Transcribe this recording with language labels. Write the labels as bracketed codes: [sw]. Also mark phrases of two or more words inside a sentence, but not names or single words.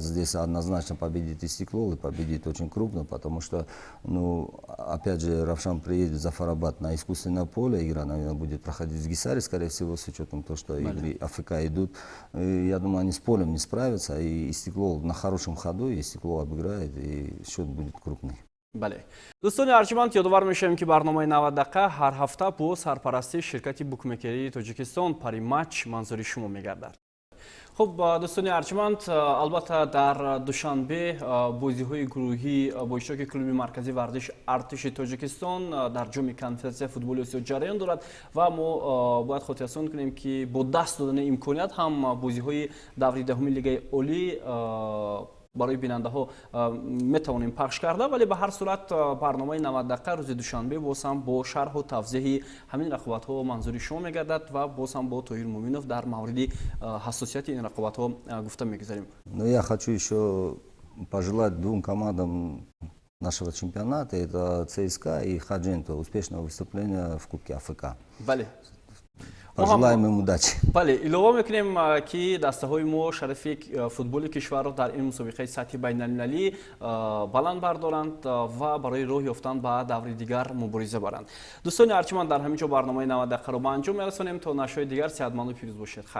[ru] Здесь однозначно победит Истеклол и победит очень крупно, потому что, ну, опять же, Равшан приедет в Зафарабад на искусственное поле. Игра, наверное, будет проходить в Гисаре, скорее всего, с учетом того, что игры АФК идут. И я думаю, они с полем не справятся. И Истеклол на хорошем ходу, и Истеклол обыграет, и счет будет крупный. [tg] бале. Дӯстони арҷманд, ёдовар мешавем ки барномаи 90 дақиқа ҳар ҳафта бо сарпарасти ширкати букмекерии Тоҷикистон пари матч манзури шумо мегардад. [fa] خب دوستان ارجمند، البته در دوشنبه بازی‌های گروهی با اشتراک کلوب مرکزی ورزش ارتش تاجیکستان در جام کنفدراسیای فوتبال اسیا جریان دارد و ما باید خاطررسانی کنیم که با دست دادن امکانیت هم بازی‌های دوره دهم لیگ عالی برای بیننده ها میتوانیم پخش کرده، ولی به هر صورت برنامه 90 دقیقه روز دوشنبه باز هم با شرح و توضیح همین رقابت ها منظوری شما میگردد و باز هم با طاهر مومنوف در مورد حساسیت این رقابت ها گفته میگذاریم. [ru] Но я хочу еще пожелать двум командам нашего чемпионата, это ЦСКА и Хадженто, успешного выступления в Кубке АФК. [fa] بله. [ru] Пожелаем им удачи. [fa] بله، ilova میکنیم که دسته‌های ما شرف فوتبال کشور را در این مسابقه سطحی بین‌المللی بلند بردارند و برای راه یافتن به دور دیگر مبارزه برند. دوستان ارجمند، در همین جا برنامه 90 دقیقه را به انجام میرسانیم تا نشریات دیگر صحتمند و پیروز باشید.